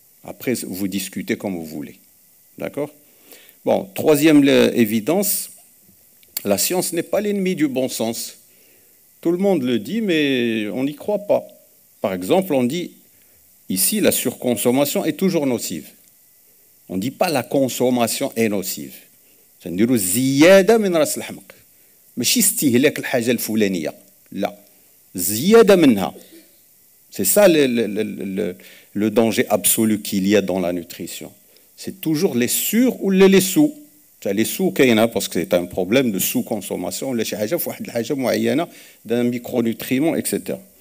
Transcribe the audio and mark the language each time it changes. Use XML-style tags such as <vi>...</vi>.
<fr>Après, vous discutez comme vous voulez. D'accord? Bon, troisième évidence, la science n'est pas l'ennemi du bon sens. Tout le monde le dit, mais on n'y croit pas. Par exemple, on dit, ici, la surconsommation est toujours nocive. On ne dit pas la consommation est nocive. C'est-à-dire</fr> <ar>ziyada min ras al-hamq. ماشي استهلاك الحاجة الفلانية. لا. زيادة منها.</ar> <fr>C'est ça le danger absolu qu'il y a dans la nutrition. C'est toujours les sur ou les sous. Les sous</fr> <ar>كاينة</ar> <fr>parce que c'est un problème de sous-consommation</fr> <ar>ولا شي حاجة في واحد الحاجة معينة</ar> <fr>d'un micronutriment, etc.</fr>